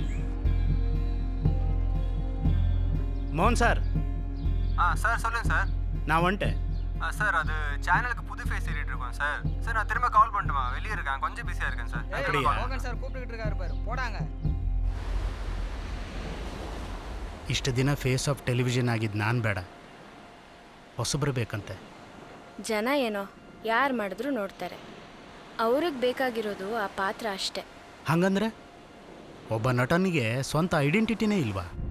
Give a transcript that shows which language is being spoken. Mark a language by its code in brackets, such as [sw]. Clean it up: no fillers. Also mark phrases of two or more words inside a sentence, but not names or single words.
[ta] மோகன் சார். சார் சொல்லுங்கள் சார். நான் வந்துட்டேன். சார் அது சேனலுக்கு புது ஃபேஸ் ஏறிட்டு இருக்கோம் சார். சார் நான் திரும்ப கால் பண்ணட்டுமா? வெளியே இருக்கேன், கொஞ்சம் பிஸியாக இருக்கேன் சார். அப்படியா? சார் கூப்பிட்டுக்கிட்டு இருக்காரு பாரு, போடாங்க. [kn] ಇಷ್ಟು ದಿನ [en] face of television [kn] ಆಗಿದ್ದು ನಾನು ಬೇಡ, ಹೊಸಬ್ರು ಬೇಕಂತೆ. ಜನ ಏನೋ ಯಾರು ಮಾಡಿದ್ರು ನೋಡ್ತಾರೆ. ಅವ್ರಿಗೆ ಬೇಕಾಗಿರೋದು ಆ ಪಾತ್ರ ಅಷ್ಟೆ. ಹಂಗಂದ್ರೆ ಒಬ್ಬ ನಟನಿಗೆ ಸ್ವಂತ ಐಡೆಂಟಿಟಿನೇ ಇಲ್ವಾ?